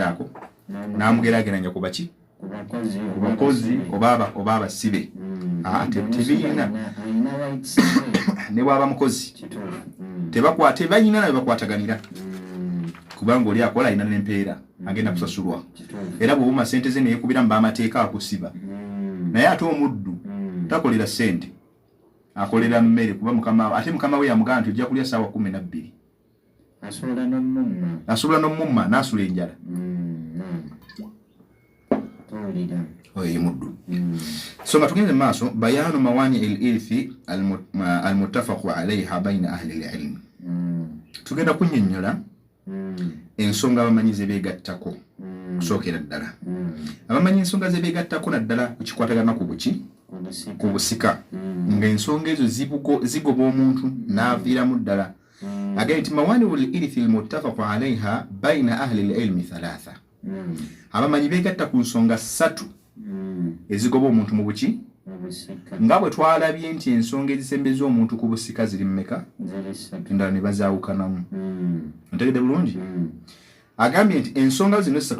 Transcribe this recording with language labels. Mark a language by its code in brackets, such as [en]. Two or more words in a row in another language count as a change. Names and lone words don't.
[lg] ako n'amugeraageranya ku baki ku bakozi oba abasibe tebiyina ne bwaba mukozi tebayina nabe bakwataganira kubanga oli akola alina n'empeera agenda kusasulwa era bw'obuma sente ze neyekubira mu bamateeka akusiba naye ate omuddu takolera sente akolera mmere kuba mukama we yamugamba nti ojja kulya ssaawa 12 asobola n'omumma n'asula enjala oyo muddu so nga tugenze mu maaso [ar] بيان موانع الإرث المتفق عليها بين أهل العلم [lg] tugenda kunnyonnyola ensonga abamanyi ze beegattako kusookera ddala abamanyi ensonga ze beegattako naddala kukikwatagana ku buki ku busika ng'ensonga ezo zigoba omuntu n'aviiramu ddala agaye nti [ar] موانع الإرث المتفق عليها بين أهل العلم [lg] 3 abamanyi beegatta ku nsonga 3 ezigoba omuntu mu buki nga bwe twalabye nti ensonga ezisembeza omuntu ku busika ziri mmeka endala ne bazaawukanamu ntegedde bulungi agambye nti ensonga zino 3